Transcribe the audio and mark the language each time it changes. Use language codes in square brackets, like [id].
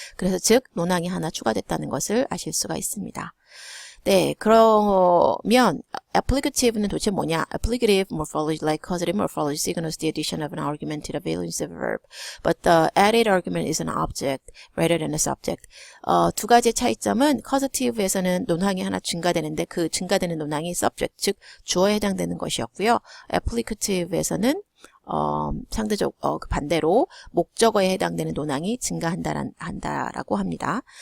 [ko] 그래서 즉 논항이 하나 추가됐다는 것을 아실 수가 있습니다. 네, 그러면 applicative는 도대체 뭐냐? [en] Applicative morphology, like causative morphology, signals the addition of an argument to the valence of a verb, but the added argument is an object rather than a subject. [ko] 두 가지의 차이점은 causative에서는 논항이 하나 증가되는데 그 증가되는 논항이 subject, 즉 주어에 해당되는 것이었고요. applicative에서는 상대적 그 반대로 목적어에 해당되는 논항이 증가한다라고 합니다.